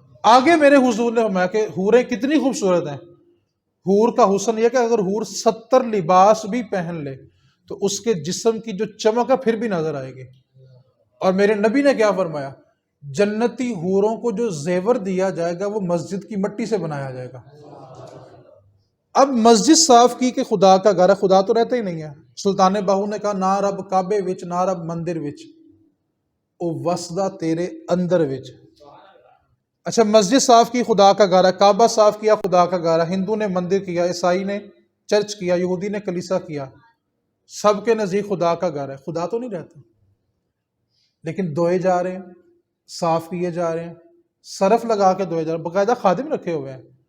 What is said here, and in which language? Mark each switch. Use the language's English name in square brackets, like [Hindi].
[Urdu] آگے میرے حضور نے فرمایا کہ حوریں کتنی خوبصورت ہیں. حور کا حسن یہ کہ اگر حور 70 لباس بھی پہن لے تو اس کے جسم کی جو چمک ہے پھر بھی نظر آئے گی. اور میرے نبی نے کیا فرمایا؟ جنتی حوروں کو جو زیور دیا جائے گا وہ مسجد کی مٹی سے بنایا جائے گا. اب مسجد صاف کی کہ خدا کا گھر ہے، خدا تو رہتا ہی نہیں ہے. [Punjabi] سلطان باہو نے کہا نہ رب کعبے وچ نہ رب مندر وچ، او وسدا تیرے اندر وچ. [Urdu] اچھا مسجد صاف کی خدا کا گھر ہے، کعبہ صاف کیا خدا کا گھر ہے، ہندو نے مندر کیا، عیسائی نے چرچ کیا، یہودی نے کلیسا کیا. سب کے نزدیک خدا کا گھر ہے، خدا تو نہیں رہتا. لیکن دھوئے جا رہے ہیں، صاف کیے جا رہے ہیں، صرف لگا کے دھوئے جا رہے ہیں، باقاعدہ خادم رکھے ہوئے ہیں.